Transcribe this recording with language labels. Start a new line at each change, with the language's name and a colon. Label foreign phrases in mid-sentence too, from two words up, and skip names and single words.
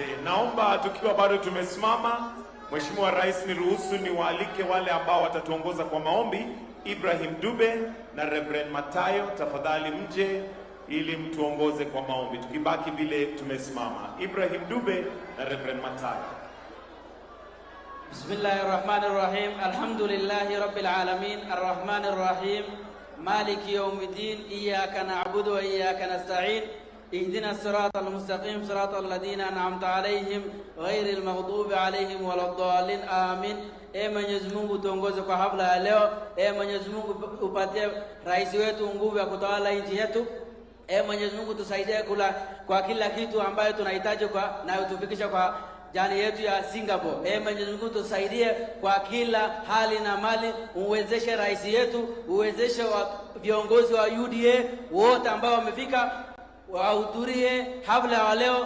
Swahili: Naomba tukiwa bado tumesimama, Mheshimiwa Rais, niruhusu niwaalike wale ambao watatuongoza kwa maombi. Ibrahim Dube na Reverend Matayo, tafadhali mje ili mtuongoze kwa maombi. Tukibaki vile tumesimama. Ibrahim Dube na Reverend Matayo.
Arabic: بسم الله الرحمن الرحيم الحمد لله رب العالمين. الرحمن الرحيم مالك يوم الدين. إياك نعبد وإياك نستعين اهدنا الصراط المستقيم صراط الذين أنعمت عليهم غير المغضوب عليهم ولا الضالين. Amin.
Swahili: Mwenyezi Mungu tuongoze kwa hafla ya leo. Mwenyezi Mungu upatie rais wetu nguvu ya kutawala nchi yetu. Mwenyezi Mungu tusaidie kwa kila kitu ambayo tunahitaji na utufikisha kwa jani yetu ya Singapore. Mwenyezi Mungu tusaidie kwa kila hali na mali, uwezeshe rais yetu, uwezeshe viongozi wa UDA wote ambao wamefika wahudhurie hafla ya leo.